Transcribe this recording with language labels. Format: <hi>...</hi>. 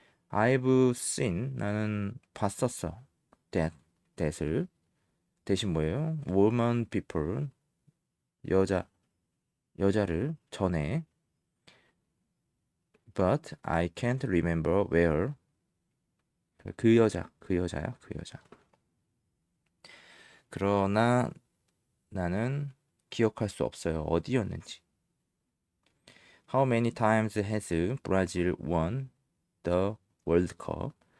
<en>I've seen,</en> <ko>나는 봤었어. that을. 대신 뭐예요?</ko> <en>woman people,</en> <ko>여자를 전에.</ko> <en>But I can't remember where.</en> <ko>그 여자야, 그 여자. 그러나 나는 기억할 수 없어요. 어디였는지.</ko> <en>How many times has Brazil won the World Cup?</en>